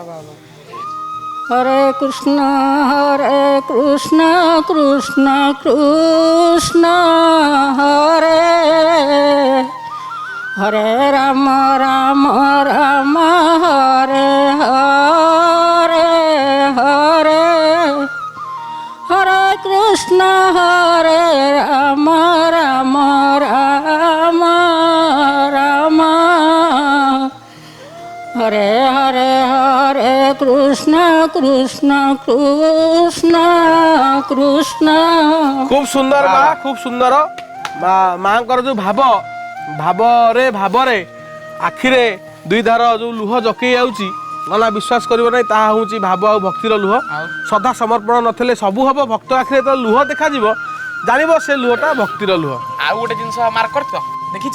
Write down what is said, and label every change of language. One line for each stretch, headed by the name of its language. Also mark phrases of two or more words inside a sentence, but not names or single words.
Sanskrit: ହରେ କୃଷ୍ଣ କୃଷ୍ଣ କୃଷ୍ଣ ହରେ ହରେ ରାମ ରାମ ରାମ ହରେ ହରେ ହରେ ହରେ କୃଷ୍ଣ ହରେ ରାମ ରାମ ରାମ ରାମ হরে হরে হরে কৃষ্ণ কৃষ্ণ কৃষ্ণ কৃষ্ণ।
Odia: ଖୁବ ସୁନ୍ଦର ମା, ଖୁବ ସୁନ୍ଦର মাଙ୍କର ଯୋଉ ଭାବରେ ଆଖିରେ ଦୁଇ ଧାର ଯୋଉ ଲୁହ ଜକେଇ ଯାଉଛି ନନା ବିଶ୍ୱାସ କରିବ ନାହିଁ, ତାହା ହଉଛି ଭାବ ଆଉ ଭକ୍ତିର ଲୁହ। ସଦା ସମର୍ପଣ ନଥିଲେ ସବୁ ହବ। ଭକ୍ତ ଆଖିରେ ତ ଲୁହ ଦେଖାଯିବ, ଜାଣିବ ସେ ଲୁହଟା ଭକ୍ତିର ଲୁହ। ଆଉ ଗୋଟେ ଜିନିଷ ମାର୍କ କରିଛ, ଦେଖିଛ?